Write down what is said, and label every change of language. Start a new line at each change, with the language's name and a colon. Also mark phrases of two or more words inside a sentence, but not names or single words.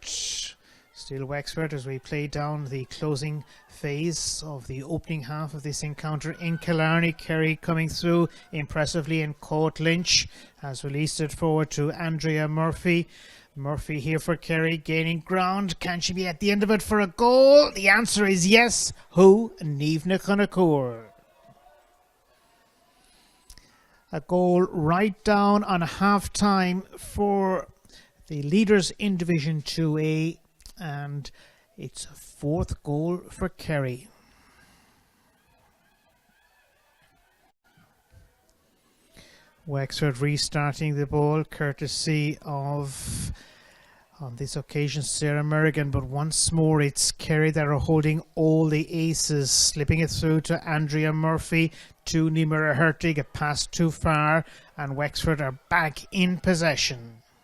English: Still Wexford as we play down the closing phase of the opening half of this encounter in Killarney. Kerry coming through impressively, and Coat Lynch has released it forward to Andrea Murphy. Murphy here for Kerry, gaining ground. Can she be at the end of it for a goal? The answer is yes. Who? Niamh na Chonacur. A goal right down on half time for the leaders in Division 2A, and it's a 4th goal for Kerry. Wexford restarting the ball courtesy of, on this occasion, Sarah Merrigan, but once more it's Kerry that are holding all the aces, slipping it through to Andrea Murphy, to Nimera Hertig, a pass too far, and Wexford are back in possession.